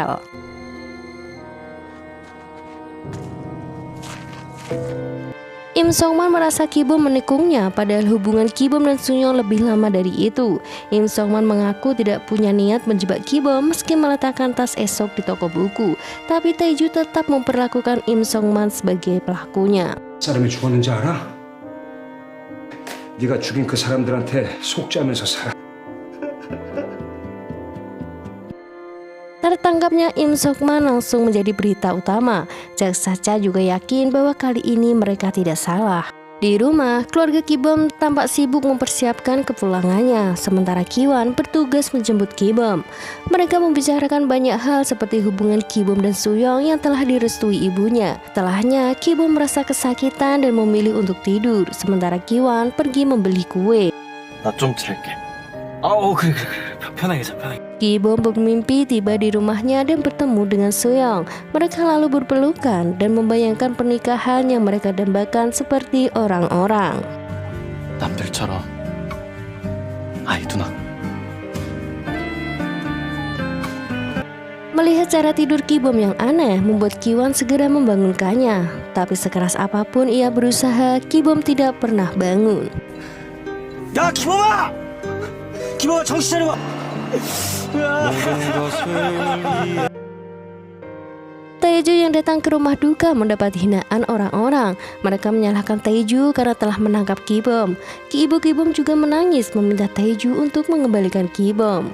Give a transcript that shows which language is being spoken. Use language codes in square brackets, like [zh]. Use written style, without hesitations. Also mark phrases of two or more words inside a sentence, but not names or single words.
[id] Im Sokman merasa Ki-bom menikungnya, padahal hubungan Ki-bom dan Sun-young lebih lama dari itu. Im Sokman mengaku tidak punya niat menjebak Ki-bom meski meletakkan tas esok di toko buku. Tapi Taeju tetap memperlakukan Im Sokman sebagai pelakunya. [ko] 사람이 죽었는지 알아? 네가 죽인 그 사람들한테 속죄하면서 살아. [id] Tertangkapnya Im Sokman langsung menjadi berita utama. Jaksa Cha juga yakin bahwa kali ini mereka tidak salah. Di rumah, keluarga Ki-bom tampak sibuk mempersiapkan kepulangannya, sementara Ki-wan bertugas menjemput Ki-bom. Mereka membicarakan banyak hal seperti hubungan Ki-bom dan Sun-young yang telah direstui ibunya. Setelahnya, Ki-bom merasa kesakitan dan memilih untuk tidur, sementara Ki-wan pergi membeli kue. [ko] 나 좀 잘게. 그래. 편하게 자, 편하게. [id] Ki-bom bermimpi tiba di rumahnya dan bertemu dengan Sun-young. Mereka lalu berpelukan dan membayangkan pernikahan yang mereka dambakan seperti orang-orang. [ko] 남들처럼 아이 누나. [id] Melihat cara tidur Ki-bom yang aneh membuat Ki-wan segera membangunkannya. Tapi sekeras apapun ia berusaha, Ki-bom tidak pernah bangun. [ko] 야 기범아! 기범아 정신 차려봐. [id] Taeju yang datang ke rumah duka mendapat hinaan orang-orang. Mereka menyalahkan Taeju karena telah menangkap Ki-bom. Ibu Ki-bom juga menangis meminta Taeju untuk mengembalikan Ki-bom.